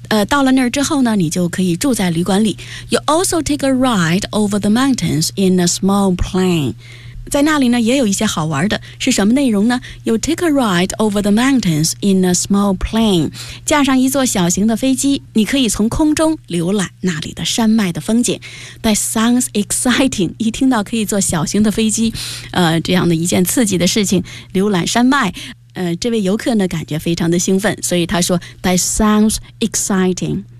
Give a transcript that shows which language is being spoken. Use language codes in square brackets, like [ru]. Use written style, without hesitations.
[zh] 到了那儿之后呢你就可以住在旅馆里。 [en] You also take a ride over the mountains in a small plane. [zh] 在那里呢也有一些好玩的，是什么内容呢？ [en] You take a ride over the mountains in a small plane. [zh] 驾上一座小型的飞机，你可以从空中浏览那里的山脉的风景。 [en] That sounds exciting. [zh] 一听到可以坐小型的飞机这样的一件刺激的事情，浏览山脉，这位游客呢感觉非常的兴奋，所以他说 [en] That sounds exciting.